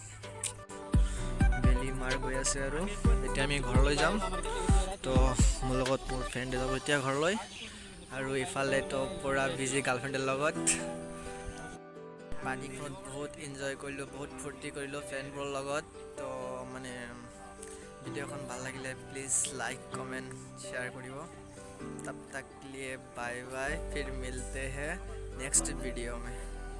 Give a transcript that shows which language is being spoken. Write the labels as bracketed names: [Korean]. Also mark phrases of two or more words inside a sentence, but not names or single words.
[Assamese] বেলি মাৰ গৈ আছে আৰু এতিয়া আমি ঘৰলৈ যাম তো মোৰ লগত মোৰ ফ্ৰেণ্ড যাব এতিয়া ঘৰলৈ আৰু ইফালে তো পুৰা বিজি গাৰ্লফ্ৰেণ্ডৰ লগত পানীখনত বহুত এনজয় কৰিলোঁ বহুত ফূৰ্তি কৰিলোঁ ফ্ৰেণ্ডবোৰৰ লগত তো মানে ভিডিঅ'খন ভাল লাগিলে [English] please like comment share [Assamese] কৰিব [Hindi] तब तक लिए बाय बाय फिर मिलते हैं नेक्स्ट वीडियो में